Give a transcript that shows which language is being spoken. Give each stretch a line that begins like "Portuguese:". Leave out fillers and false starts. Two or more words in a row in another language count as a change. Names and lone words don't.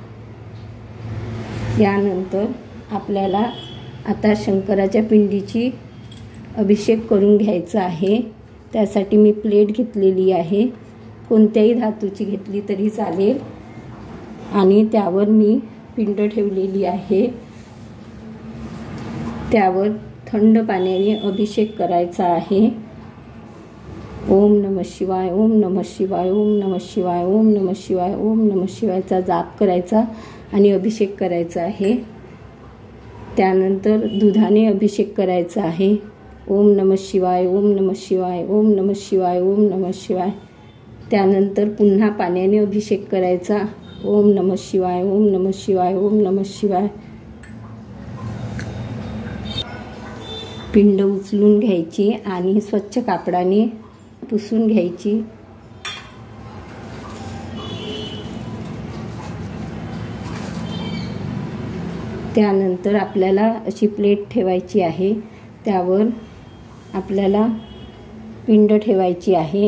Marathi: यानंतर आपल्याला आता शंकराच्या पिंडीची अभिषेक करून घ्यायचा आहे। त्यासाठी मी प्लेट घेतलेली आहे, कोणत्याही धातूची घेतली तरी चालेल, आणि त्यावर मी पिंड ठेवलेली आहे। त्यावर थंड पाण्याने अभिषेक करायचा आहे।
Sanskrit: ओम नमः शिवाय, ओम नमः शिवाय, ओम नमः शिवाय, ओम नमः शिवाय, ओम नमः शिवायचा
Marathi: जाप करायचा आणि अभिषेक करायचा आहे। त्यानंतर दुधाने अभिषेक करायचा आहे।
Sanskrit: ओम नमः शिवाय, ओम नमः शिवाय, ओम नमः शिवाय, ओम नमः शिवाय।
Marathi: त्यानंतर पुन्हा पाण्याने अभिषेक करायचा।
Sanskrit: ओम नमः शिवाय, ओम नमः शिवाय, ओम नमः शिवाय।
Marathi: पिंड उचलून घ्यायची आणि स्वच्छ कापडाने पुसून घ्यायची। त्यानंतर आपल्याला अशी प्लेट ठेवायची आहे, त्यावर आपल्याला पिंड ठेवायची आहे।